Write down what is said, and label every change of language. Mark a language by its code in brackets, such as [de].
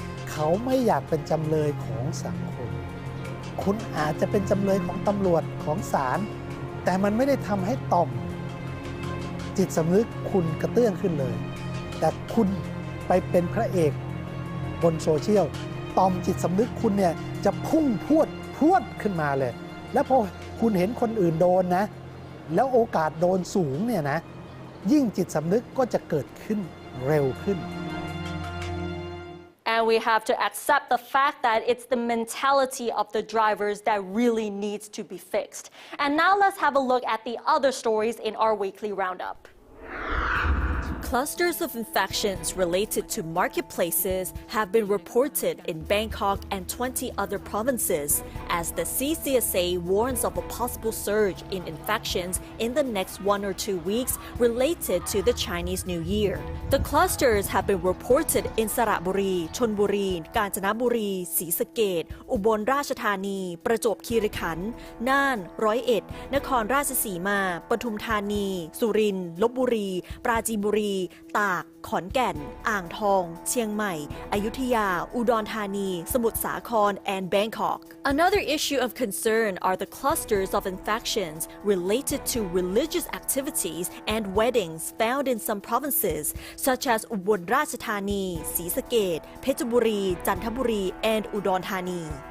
[th] เขาไม่อยากเป็นจำเลยของสังคมคุณอาจจะเป็นจำเลยของตำรวจของศาลแต่มันไม่ได้ทำให้ต่อมจิตสำนึกคุณกระเตื้องขึ้นเลยแต่คุณไปเป็นพระเอกบนโซเชียลต่อมจิตสำนึกคุณเนี่ยจะพุ่งพรวดขึ้นมาเลยแล้วพอคุณเห็นคนอื่นโดนนะแล้วโอกาสโดนสูงเนี่ยนะยิ่งจิตสำนึกก็จะเกิดขึ้นเร็วขึ้น [en] And we have to accept the fact that it's the mentality of the drivers that really needs to be fixed. And now let's have a look at the other stories in our weekly roundup. Clusters of infections related to marketplaces have been reported in Bangkok and 20 other provinces as the CCSA warns of a possible surge in infections in the next 1 or 2 weeks related to the Chinese New Year. The clusters have been reported in Saratburi, Chonburi, Kanchanaburi,ศรีสะเกษ อุบลราชธานี ประจวบคีรีขันธ์ น่าน ร้อยเอ็ด นครราชสีมา ปทุมธานี สุรินทร์ ลพบุรี ปราจีนบุรี ตาก ขอนแก่น อ่างทอง เชียงใหม่ อยุธยา อุดรธานี สมุทรสาคร and Bangkok. Another issue of concern are the clusters of infections related to religious activities and weddings found in some provinces, such as อุบลราชธานี ศรีสะเกษ เพชรบุรี จันทบุรี and อุดรธานี.